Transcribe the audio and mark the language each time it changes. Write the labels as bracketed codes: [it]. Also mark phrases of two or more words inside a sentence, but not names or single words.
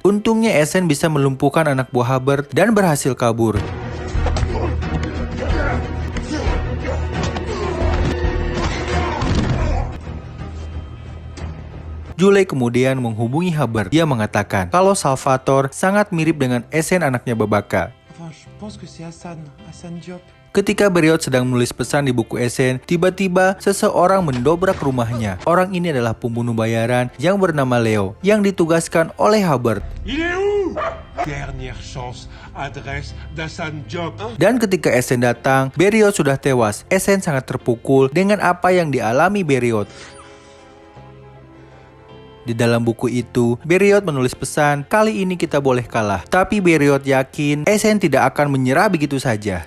[id] Untungnya Essen bisa melumpuhkan anak buah Hubbard dan berhasil kabur. Julie kemudian menghubungi Hubbard. Dia mengatakan kalau Salvatore sangat mirip dengan Essen anaknya Babaka. [fr] Enfin, je pense que c'est Hassan Diop. [id] Ketika Beriot sedang menulis pesan di buku Essen, tiba-tiba seseorang mendobrak rumahnya. Orang ini adalah pembunuh bayaran yang bernama Leo, yang ditugaskan oleh Hubbard. [fr] Il est où? Dernière chance, adresse d'Hassan Diop. [id] Dan ketika Essen datang, Beriot sudah tewas. Essen sangat terpukul dengan apa yang dialami Beriot. Di dalam buku itu, Beriot menulis pesan, kali ini kita boleh kalah. Tapi Beriot yakin Essen tidak akan menyerah begitu saja.